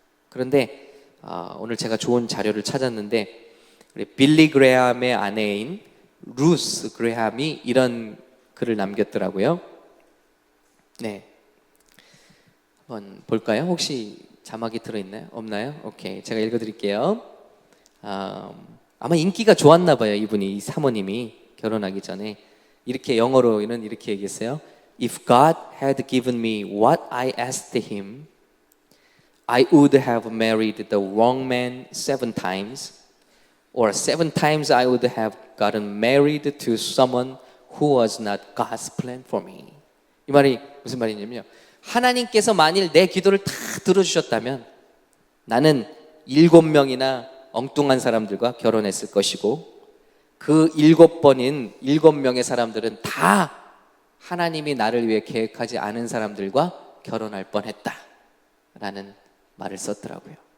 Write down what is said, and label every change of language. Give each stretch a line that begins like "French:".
Korean: 그런데 오늘 제가 좋은 자료를 찾았는데, 우리 빌리 그레함의 아내인 루스 그레함이 이런 글을 남겼더라고요. 네, 한번 볼까요? 혹시 자막이 들어있나요? 없나요? 오케이, 제가 읽어드릴게요. 아마 인기가 좋았나 봐요. 이분이, 이 사모님이 결혼하기 전에 이렇게, 영어로는 이렇게 얘기했어요.
English: If God had given me what I asked him, I would have married the wrong man 7 times, or 7 times I would have gotten married to someone who was not God's plan for me.
Korean: 이 말이 무슨 말이냐면요, 하나님께서 만일 내 기도를 다 들어주셨다면 나는 7명이나 엉뚱한 사람들과 결혼했을 것이고, 그 7명의 사람들은 다 하나님이 나를 위해 계획하지 않은 사람들과 결혼할 뻔했다 라는 말을 썼더라고요.